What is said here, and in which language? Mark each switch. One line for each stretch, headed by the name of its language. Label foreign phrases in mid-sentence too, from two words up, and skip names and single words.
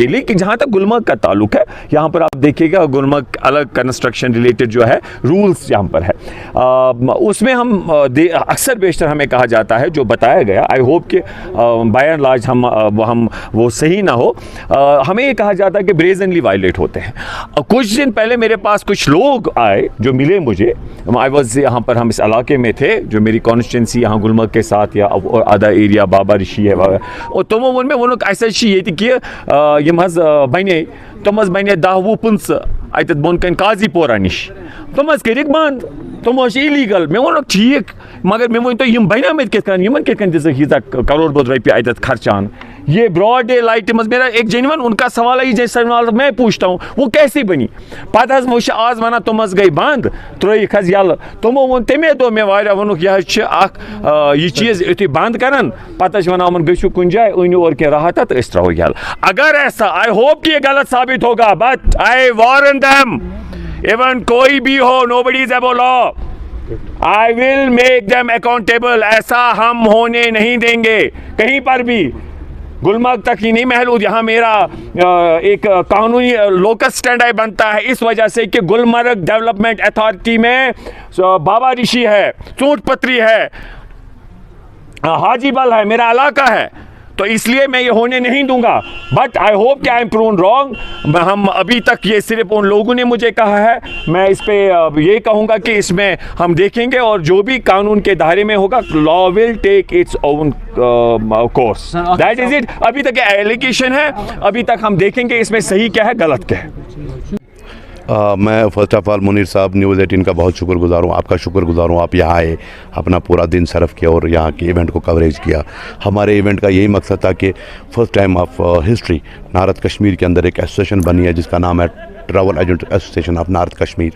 Urdu: لیکن جہاں تک گلمرگ کا تعلق ہے یہاں پر آپ دیکھیے گا گلمرگ الگ
English: construction related
Urdu: جو ہے رولز یہاں پر ہے, اس میں ہم اکثر بیشتر ہمیں کہا جاتا ہے جو بتایا گیا,
English: I hope
Urdu: کہ
English: by and large
Urdu: ہم وہ صحیح نہ ہو, ہمیں یہ کہا جاتا ہے کہ
English: brazenly violate
Urdu: ہوتے ہیں. کچھ دن پہلے میرے پاس کچھ لوگ آئے جو ملے مجھے,
English: I was
Urdu: یہاں پر ہم اس علاقے میں تھے جو میری کانسٹیٹنسی یہاں گلمرگ کے ساتھ یا آدھا ایریا بابا رشی ہے, اور
Kashmiri: تمو وون میں وہ ایسا یہ کہ یم حظ بنے تم حظ بنے 10-15 اتت بون کن قاضی پورہ نش, تم حظ کرک بند, تم حظ ایلیگل. میں وونک ٹھیک مگر میں ؤنتو یم بنے مت کت کن یمن کت کن دژ کروڑ بوت رۄپیہِ اتت خرچان.
Urdu: یہ
English: broad daylight
Urdu: مز میرا ایک جینوئن ان کا سوال ہے, یہ جیسے سوال میں پوچھتا ہوں وہ کیسی بنی.
Kashmiri: پتہ حظ وہ آز ونان تم حظ گئی بند ترٲیِکھ حظ یلہٕ. تمو ووٚن تمے دۄہ مےٚ واریاہ ووٚنُکھ یہِ حظ چھِ اکھ یہ چیز یُتھُے بند کران پتہٕ حظ ونان یِمن گٔژھِو کُنہِ جایہِ أنِو اور کینٛہہ راحت تہٕ أسۍ ترٛاوو یلہٕ.
Urdu: اگر ایسا
English: I hope
Urdu: کہ یہ غلط ثابت ہوگا,
English: but I warn them even
Urdu: کوئی بھی ہو,
English: nobody is above law, I will make them accountable.
Urdu: ایسا ہم ہونے نہیں دیں گے کہیں پر بھی, گلمرگ تک ہی نہیں محدود. یہاں میرا ایک قانونی
English: locus standi
Urdu: بنتا ہے اس وجہ سے کہ گلمرگ ڈیولپمنٹ اتھارٹی میں بابا رشی ہے, چونٹ پتری ہے, حاجی بل ہے, میرا علاقہ ہے, تو اس لیے میں یہ ہونے نہیں دوں گا.
English: But I hope
Urdu: کہ
English: I am proven wrong.
Urdu: ہم ابھی تک یہ صرف ان لوگوں نے مجھے کہا ہے, میں اس پہ یہ کہوں گا کہ اس میں ہم دیکھیں گے اور جو بھی قانون کے دائرے میں ہوگا
English: law will take its own course. That is it.
Urdu: ابھی تک ایلیگیشن ہے, ابھی تک ہم دیکھیں گے اس میں صحیح کیا ہے غلط کیا ہے. میں
English: first of all
Urdu: منیر صاحب نیوز 18 کا بہت شکر گزار ہوں, آپ کا شکر گزار ہوں. آپ یہاں آئے, اپنا پورا دن صرف کیا اور یہاں کے ایونٹ کو کوریج کیا. ہمارے ایونٹ کا یہی مقصد تھا کہ
English: first time of history
Urdu: نارتھ کشمیر کے اندر ایک ایسوسیشن بنی ہے جس کا نام ہے ٹریول ایجنٹ ایسوسیشن آف نارتھ کشمیر.